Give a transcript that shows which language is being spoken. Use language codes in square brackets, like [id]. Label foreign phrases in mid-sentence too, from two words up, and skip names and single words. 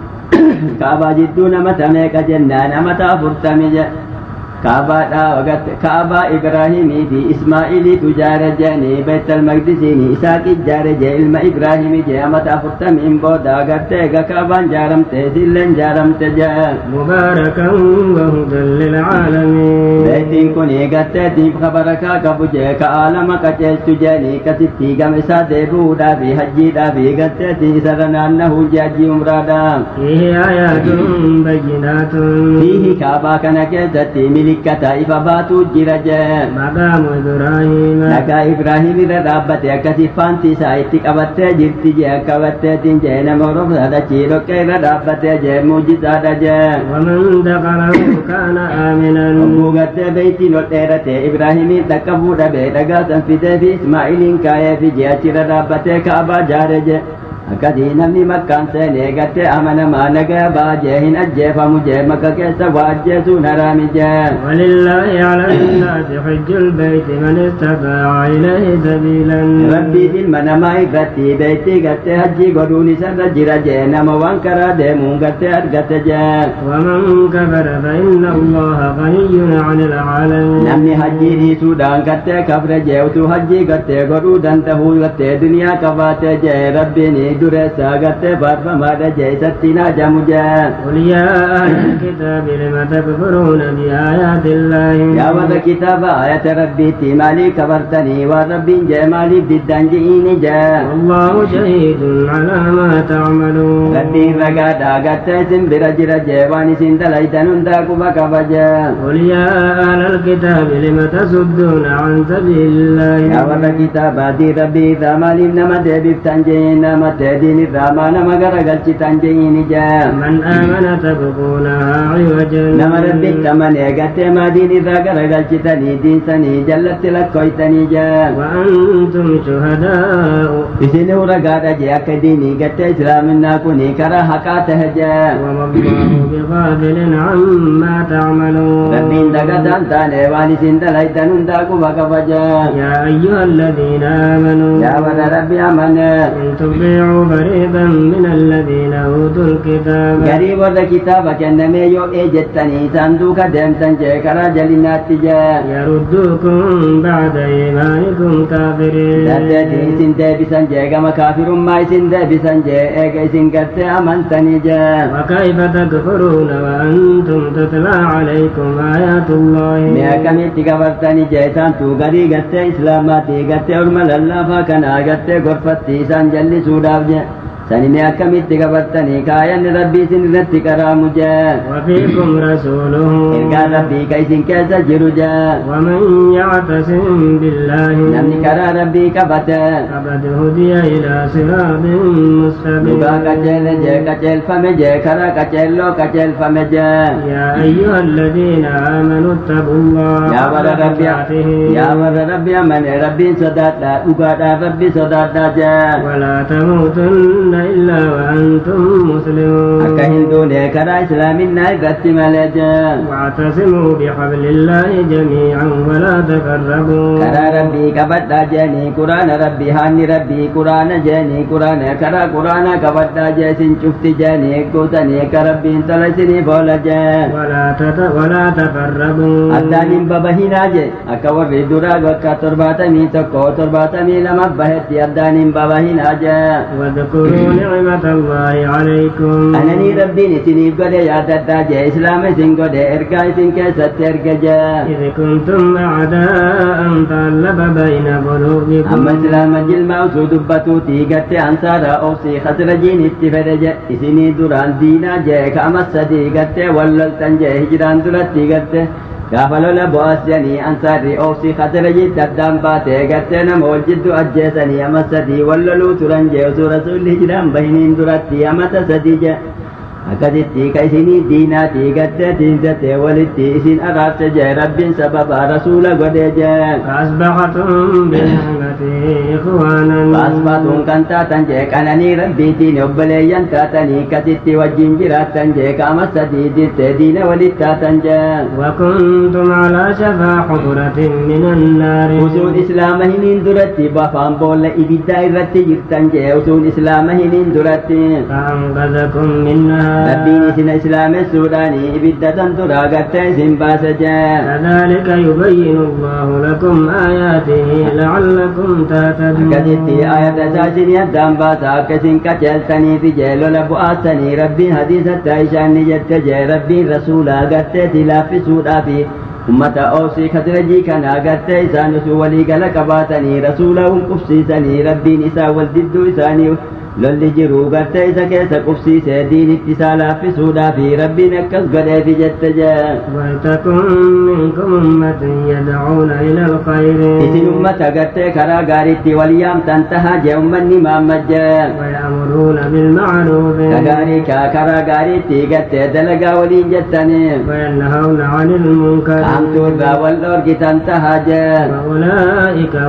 [om] kaabaa jidduu namata meeqa jennaan amata 40 je kaabaa ibraahimii fi ismaa'iliitu jaare jeeni beeytal maqdisiini isaaqi jaare jee ilma ibraahimii jee amata 40 booda agartee egaa kaabaan jaaramte isilleen jaaramte jee [ar] مباركا وهدى للعالمين [om] beeytiin kun garteetiif kabarakaa qabu jee ka aalama qaceelchu jeeni kasitti gama isaa deebi'uudhaa fi hajjiidhaa fi garteetii isarra naannahuu jee hajjii umraadha [ar] فيه آيات بينات [om] fiihi kaabaa kana keessatti milikkata ifa baatuu jira jee [ar] مقام إبراهيم [om] dhagaa ibraahim irra dhaabbate akkasi faanti isaa itti qabattee jirti jee qabatteetiin jee nama horofsa dachii dhoqqee irra dhaabbatee jee muujisaadha jee [ar] ومن دخله كان آمنا [om] hogguu gartee beeytiin ol dheerate ibraahimiin dhaqqabuu dhabe dhagaa san fidee fi ismaa'iliin kaayee fi jee achirra dhaabbatee kaabaa jaare jee akkasii namni makkaan seenee gartee amanamaa nagaa baajee hin ajjeefamu jee makka keessa waa ajjeesuun haraami jee [ar] ولله على الناس حج البيت من استطاع إليه سبيلا [om] rabbii ilma namaa irratti beeytii gartee hajjii godhuun isarra jira jee nama waan karaa deemuun gartee argate jee [ar] ومن كفر فإن الله غني عن العالمين [om] namni hajjii dhiisuudhaan gartee kafre jee utuu hajjii gartee godhuu danda'uu gartee duniyaa qabaate jee rabbiin dureessaa gartee faarfamaadha jee isatti naajamu jee [ar] قل يا أهل الكتاب لم تكفرون بآيات الله [om] yaa warra kitaaba ayata rabbiitti maalii kafartanii waan rabbiin jee maaliif diddan ji'iini jee [ar] والله شهيد على ما تعملون [om] rabbiin ragaadhaa gartee isin bira jira jee waan isin dalaytan hundaa quba qaba jee [ar] قل يا أهل الكتاب لم تصدون عن سبيل الله [om] yaa warra kitaabaatii rabbii irraa maaliif nama deebiftan jee nama teediin irraa maa nama garagalchitan je'iini jee [ar] من آمن تبغونها عوجا [om] nama rabbitti amanee gartee maadiin irraa garagalchitanii diinsanii jallatti lakkoytanii jee [ar] وأنتم شهداء [om] isin ragaadha jee akka diinii gartee islaaminaa kuni karaa haqaa tahe jee [ar] وما الله بغافل عما تعملون [om] rabbiin dagataan taane waan isin dalaytan hundaa quba qaba jee [ar] يا أيها الذين آمنوا [om] yaa warra rabbi amane [ar] إن تطيعوا فريقا من الذين أوتوا الكتاب [om] garii warra kitaaba kennamee yoo jettanii isaan duuka deemtan jee karaa jalinaatti jee [ar] يردوكم بعد إيمانكم كافرين [om] daddeetii isin deebisan jee gama kaafirummaa isin deebisan jee eega isin gartee amantanii jee [ar] وكيف تكفرون وأنتم تتلى عليكم آيات الله [om] mee akkamitti gabartanii jee isaantu garii gartee islaamaatii gartee orma lallaafaa kanaa gartee gorfatti isaan jallisuudhaaf jee sani mee akkamitti gabartanii kaayanni rabbii isin irratti qaraamu jee [ar] وفيكم رسوله [om] ergaan rabbii ka isin keessa jiru jee [ar] ومن يعتصم بالله [om] namni karaa rabbii qabate [ar] فقد هدي إلى صراط [om] dhugaa [ar] مستقيم [om] qajeele jee qajeelfame jee karaa qajeelloo qajeelfame jee [ar] يا أيها الذين آمنوا اتقوا الله [om] yaa warra [ar] حق [om] rabbi [ar] تقاته [om] yaa warra rabbi amane rabbiin sodaadhaa dhugaadhaaf rabbi sodaadhaa jee [ar] ولا تموتن إلا وأنتم مسلمون [om] akka hin duune karaa islaaminaa irratti malee jee [ar] واعتصموا بحبل الله جميعا ولا تفرقوا [om] karaa rabbii qabadhaa jeeni quraana rabbii haanni rabbii quraana jeeni quraana karaa quraana qabadhaa jee isin cufti jeeni guutanii akka rabbiin tola isiniif oola jee [ar] ولا تفرقوا [om] addaan hin babahinaa je akka warri duraa bakka 72 bahetti addaan hin babahinaa jee [ar] واذكروا نعمة الله عليكم [om] ananii rabbiin isiniif godhe yaadadhaa jee islaama isin godhe ergaa isin keessatti erga jee [ar] إذ كنتم أعداء فألف بين قلوبكم [om] amma islaama jilmaa usuu dubbatuutii gatte ansaara obsii khasrajiin itti fedhe je isinii duraan diinaa jee ka'ama sadii gatte walloltan jee hijiraan duratti gatte gaafa lola bo'aasanii ansaarri obsii khasrajiitti addaan baate gatte nama wal jiddu ajjeesanii ama sadii walloluu turan jee usuu rasuulli hijiraan bahiniin duratti amata sadii je akkasitti ka isinii diinaatii gatte tiinsate walitti isin araarse jee rabbiin sababa rasuula godhe jee [ar] فأصبحتم بنعمته إخوانا [om] Baasbaatuun kan taatan jee qananii rabbiitiin obboleeyyan taatanii kasitti wajjin jiraattan jee qaama sadii dirtee diina walit taatan jee [ar] وكنتم على شفا حفرة من النار [om] usuun islaama hiniin duratti bafaan boolla ibiddaa irratti jirtan jee usuun islaama hiniin duratti [ar] فأنقذكم منها [om] rabbiin isin islaamessuudhaanii ibidda tan duraa gartee isin baase jee [ar] كذلك يبين الله لكم آياته لعلكم تهتدون [om] akkasitti ayata isaa isinii addaan baasa akka isin qajeeltaniifi jee lola bu'aasanii rabbiin hadiisatti aishaanni jette jee rabbiin rasuulaa garteeti laaffisuudhaafi ummata oosii khasrajii kana gartee isaan osoo waliigala qabaatanii rasuula qubsiisanii rabbiin isaa wal didduu isaanii lolli jiru gartee isa keessa qubsiise diinitti isaa laaffisuudhaafi rabbiin akkas godheefi jette jee [ar] ولتكن منكم أمة يدعون إلى الخير [om] isin ummata gartee karaa gaariitti wal yaamtan tahaa jee ummanni Muhammad jee [ar] ويأمرون بالمعروف [om] kagaarii karaa gaariitti gartee dalagaa waliin jettanii [ar] وينهون عن المنكر [om] qaamtuu irraa wal dhoorgitan tahaa jee [ar] وأولئك هم